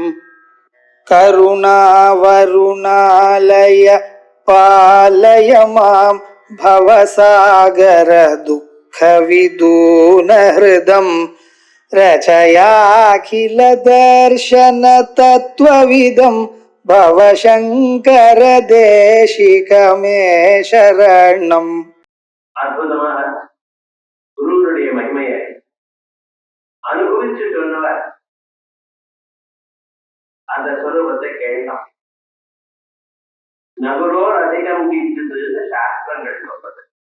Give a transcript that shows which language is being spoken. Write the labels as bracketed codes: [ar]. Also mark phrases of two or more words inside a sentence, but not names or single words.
[sa] करुणावरुणालय पालय मां भवसागर दुःखविदून हृदं रचयाखिल दर्शन तत्त्वविदं भवशङ्कर देशिकमे शरणम्. [ta] அற்புதமாக குருவனுடைய மகிமையை அனுபவிச்சு சொன்னவர் அந்த சொரூபத்தை கேட்டான். [sa] नगुरोर् अधिकम् [ta] கீழ்த்தது சாஸ்திரங்கள் சொல்றது.